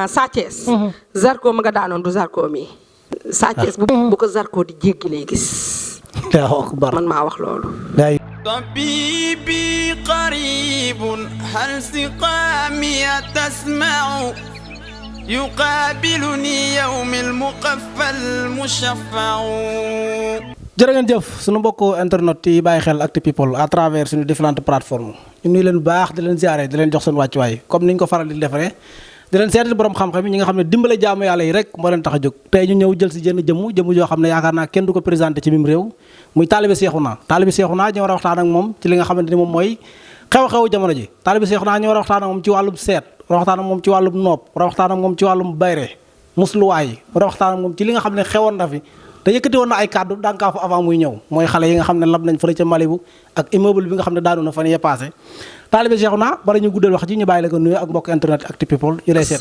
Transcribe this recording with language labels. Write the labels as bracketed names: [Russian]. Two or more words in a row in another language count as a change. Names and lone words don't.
[Wolof] Sa Thiès. Zarko ma nga daanoon du Zarko mi. Sa Thiès bu ko Zarko di jéggi lay gis. man maa wax loolu. [Arabic] طبيبي قريب هل سقامي تسمع يقابلني يوم المقفى المشفع. [Wolof] jërë ngeen jëf suñu mbokku internet yi bàyyi xel Actu People [French] à travers [Wolof] suñu [French] différentes plateformes [Wolof] ñu nuyu leen baax di leen ziare di leen jox seen wàccuwaay comme niñ ko faral di defaree di leen seetal borom xam-xam yi ñi nga xam ne dimbale jaamu yàlla yi rek moo leen tax a jóg tey ñu ñëw jël si jëmm joo xam ne yaakaar naa kenn du ko présenté ci mim réew muy taalibe Seexuna ñu war a waxtaan ak moom ci li nga xamante ni moom mooy xew-xewu jamono ji taalibe Seexuna ñu war a waxtaan ak moom ci wàllum seet war a waxtaan ak moom ci wàllum nopp war a waxtaan ak moom ci wàllum bayre musluwaay war a waxtaan ak moom ci li nga xam ne xewoon na fi te yëkkati woon na ay kàddu dànkaa fa avant muy ñëw mooy xale yi nga xam ne lab nañ fële ca Malibu ak immeuble bi nga xam ne daanu na fan yee passé taalibe Seexuna bala ñu guddal wax ji ñu bàyyi la ko nuyu ak mbokk internet Actu People yu lay seet.